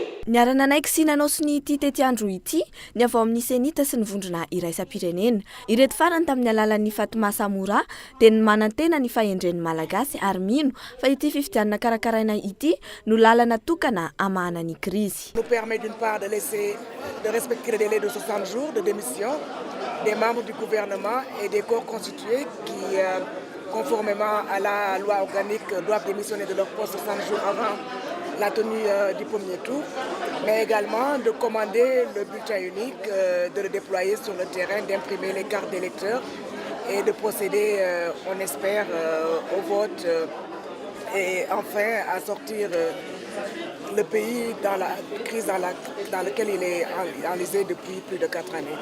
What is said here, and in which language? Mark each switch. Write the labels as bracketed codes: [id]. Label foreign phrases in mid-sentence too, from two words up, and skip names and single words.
[mg] Niarana anaiky sy nanao sy ny ity tety andro ity ny avao amin'ny senita sy ny vondrona iraisam-pirenena. Ireto farany tamin'ny alalan'ny Fatma Samora dia ny manantena ny fahendren'ny malagasy ary mino fa ity fifidianana karakaraina ity no lalana tokana amahana ny krizy. [fr] Nous permet d'une part de respecter le délai de 60 jours de démission des membres du gouvernement et des corps constitués qui conformément à la loi organique doivent démissionner de leur poste 60 jours avant la tenue du premier tour, mais également de commander le bulletin unique, de le déployer sur le terrain, d'imprimer les cartes d'électeurs et de procéder, on espère, au vote et enfin à sortir le pays dans la crise dans laquelle il est enlisé depuis plus de 4 années.